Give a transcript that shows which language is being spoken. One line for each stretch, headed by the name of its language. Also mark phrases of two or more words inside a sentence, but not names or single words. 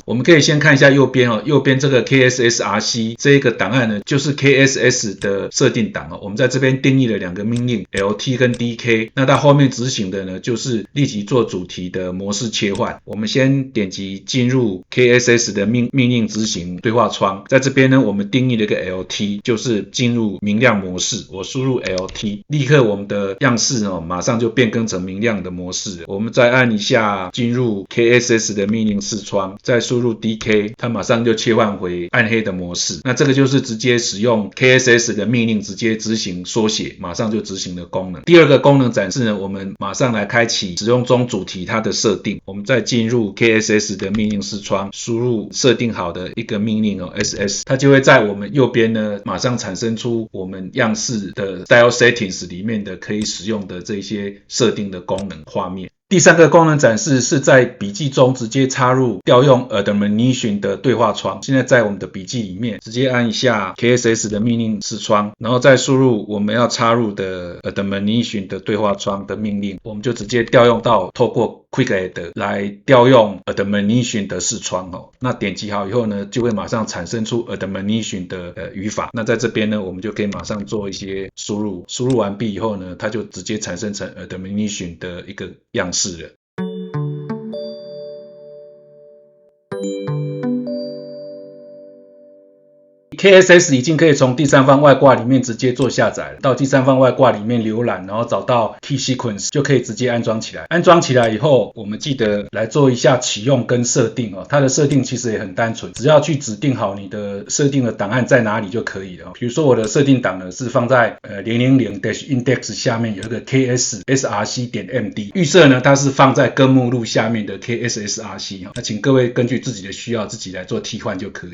Chinese: 我們可以先看一下右邊右邊這個 KSSRC 這一個檔案呢，就是 KSS 的設定檔我們在這邊定義了兩個命令 LT 跟 DK， 那它後面執行的呢，就是立即做主題的模式切換。我們先點擊進入 KSS 的命令執行對話窗，在這邊呢，我們定義了一個 LT， 就是進入明亮模式。我輸入 LT，立刻我們的樣式馬上就變更成明亮的模式。我們再按一下進入 KSS 的命令视窗，再輸入 DK， 它馬上就切換回暗黑的模式。那這個就是直接使用 KSS 的命令直接執行縮寫，馬上就執行的功能。第二個功能展示呢，我們馬上來開啟使用中主題它的設定。我們再進入 KSS 的命令視窗，輸入設定好的一個命令SS， 它就會在我們右邊呢馬上產生出我們樣式的 Style Settings 裡面的可以使用的這些設定的功能畫面。第三個功能展示是在筆記中直接插入調用 Admonition 的對話窗。現在在我們的筆記裡面直接按一下 KSS 的命令視窗，然後再輸入我們要插入的 Admonition 的對話窗的命令，我們就直接調用到透過 Quick Add 來調用 Admonition 的視窗那點擊好以後呢，就會馬上產生出 Admonition 的語法。那在這邊呢，我們就可以馬上做一些輸入。輸入完畢以後呢，它就直接產生成 Admonition 的一個樣式了。KSS 已經可以從第三方外掛裡面直接做下載了，到第三方外掛裡面瀏覽，然後找到 Key Sequence 就可以直接安裝起來。安裝起來以後，我們記得來做一下啟用跟設定它的設定其實也很單純，只要去指定好你的設定的檔案在哪裡就可以了。比如說我的設定檔呢是放在000-index 下面有一個 KSSRC.md， 預設呢它是放在根目錄下面的 KSSRC 那請各位根據自己的需要自己來做替換就可以。